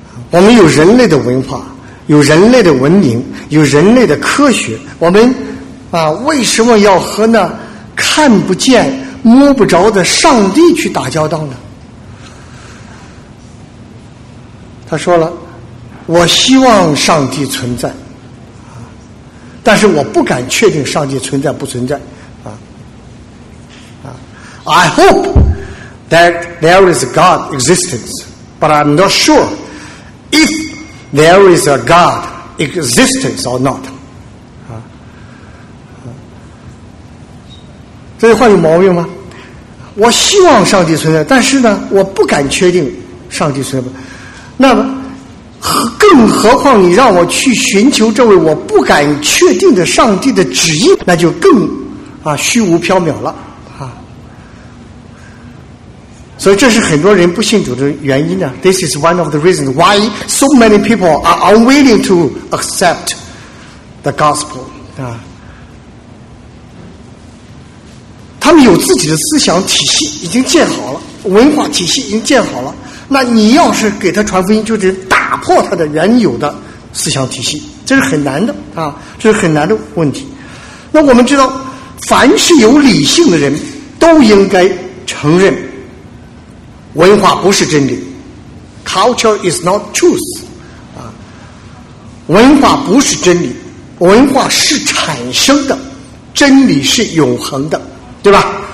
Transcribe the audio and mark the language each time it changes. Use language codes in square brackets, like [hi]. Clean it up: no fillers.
[zh] 我们有人类的文化，有人类的文明，有人类的科学，我们啊为什么要和那看不见摸不着的上帝去打交道呢？他说了，我希望上帝存在，但是我不敢确定上帝存在不存在啊。 [en] I hope that there is God existence, but I'm not sure if there is a God existence or not. [zh] 啊，这句话有毛病吗？我希望上帝存在，但是呢，我不敢确定上帝存在。那么，更何况你让我去寻求这位我不敢确定的上帝的旨意，那就更啊虚无缥缈了啊。所以这是很多人不信主的原因呢。 [en] This is one of the reasons why so many people are unwilling to accept the gospel 啊。 [zh] 他们有自己的思想体系已经建好了，文化体系已经建好了，那你要是给他传福音，就得打破他的原有的思想体系，这是很难的啊，这是很难的问题。那我们知道，凡是有理性的人都应该承认文化不是真理， [en] culture is not truth [zh] 啊，文化不是真理，文化是产生的，真理是永恒的，对吧？